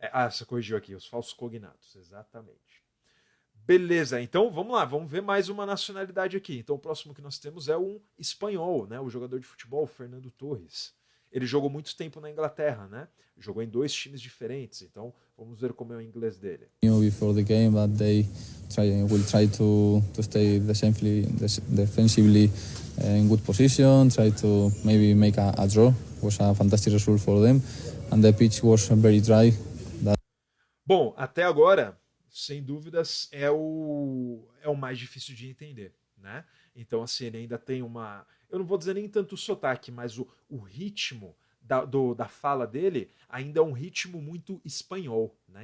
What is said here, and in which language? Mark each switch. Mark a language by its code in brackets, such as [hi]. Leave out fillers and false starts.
[pt] Você corrigiu aqui, os falsos cognatos, exatamente. Beleza, então vamos lá, vamos ver mais uma nacionalidade aqui. Então o próximo que nós temos é um espanhol, né? O jogador de futebol, Fernando Torres. Ele jogou muito tempo na Inglaterra, né? Jogou em 2 times diferentes, então vamos ver como é o inglês dele. [en] Before the game, but they will try to stay defensively in good position, try to maybe make a draw. It was a fantastic result for them, and the pitch was very dry. [pt] Bom, até agora, sem dúvidas, é o mais difícil de entender, né? Então, assim, ele ainda tem uma... Eu não vou dizer nem tanto o sotaque, mas o ritmo da fala dele ainda é um ritmo muito espanhol, né?